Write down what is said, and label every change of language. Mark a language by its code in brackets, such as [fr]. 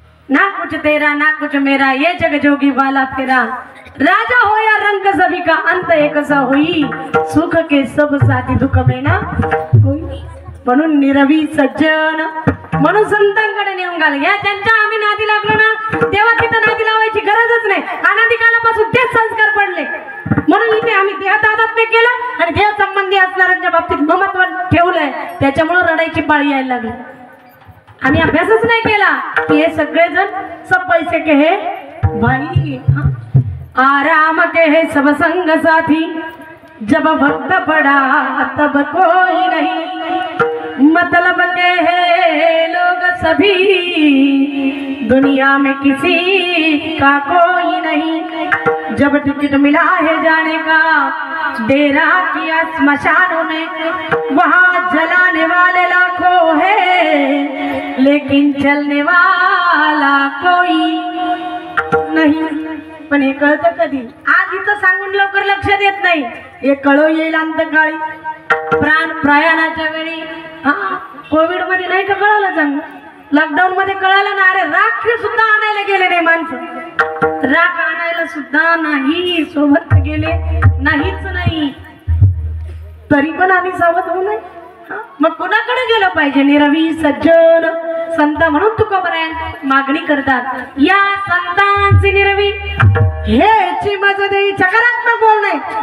[hi] ना कुछ तेरा ना कुछ मेरा, ये जग जोगी वाला फेरा, राजा हो या रंग सभी का अंत एक सा होई, सुख के सब साथी दुख में ना होई. [mr] म्हणून निरवी सज्जन म्हणून संतांकडे नेऊन घाल. या त्यांच्या आम्ही नादी लागलो ना तेव्हा तिथं नादी लावायची गरजच नाही. अनादी कालापासून तेच संस्कार पडले. म्हणून इथे आम्ही देहतादात्म्य केलं आणि देह संबंधी असणाऱ्यांच्या बाबतीत महत्व ठेवलंय. त्याच्यामुळे रडायची पाळी यायला लागली. आम्ही अभ्यासच नाही केला की हे सगळेजण [hi] सब पैसे के हे भाई, आराम के है सब संग साथी, जब वक्त पड़ा तब कोई नहीं, मतलब के है लोग सभी, दुनिया में किसी का कोई नहीं, जब टिकट मिला है जाने का, डेरा किया स्मशानों में, वहाँ जलाने वाले लाखों है, लेकिन चलने वाला कोई नहीं. [mr] पण हे कळतं कधी? आज इथं सांगून लवकर लक्षात येत नाही. हे कळो येईल अंतकाळी प्राण प्रयाणाच्या वेळी. कोविड मध्ये नाही का कळालं? चांगलं लॉकडाऊन मध्ये कळालं ना. अरे राखी सुद्धा आणायला गेले नाही माणसं. राख आणायला सुद्धा नाही सोबत गेले नाहीच नाही तरी पण आम्ही सावध होऊ नये मग कुणाकडे गेलं पाहिजे निरवी सज्जन संत म्हणून तुकोबराय मागणी करतात या संतांची निरवी हेची मज देई सकारात्मक बोलणे